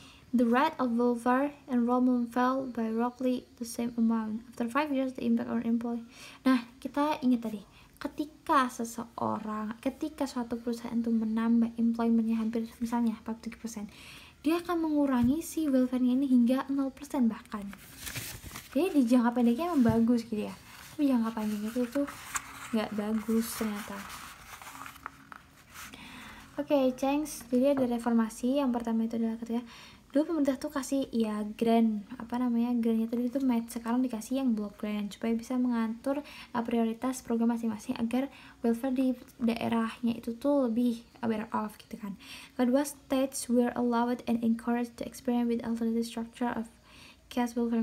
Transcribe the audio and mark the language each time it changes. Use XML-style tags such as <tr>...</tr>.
<en>The rate of welfare enrollment fell by roughly the same amount. After 5 years, the impact on employee.</en> <id>Nah, kita ingat tadi, ketika suatu perusahaan itu menambah employmentnya hampir misalnya 43%, dia akan mengurangi si welfare-nya ini hingga 0% bahkan. Jadi di jangka pendeknya emang bagus gitu ya, tapi jangka panjangnya itu nggak bagus ternyata. Oke, thanks. Jadi ada reformasi. Yang pertama itu adalah ketika dulu pemerintah tuh kasih ya grant, grantnya tadi itu match, sekarang dikasih yang block grant supaya bisa mengatur prioritas program masing-masing agar welfare di daerahnya itu tuh lebih better off gitu kan. Kedua,</id> <en>states were allowed and encouraged to experiment with alternative structure of cash welfare.</en>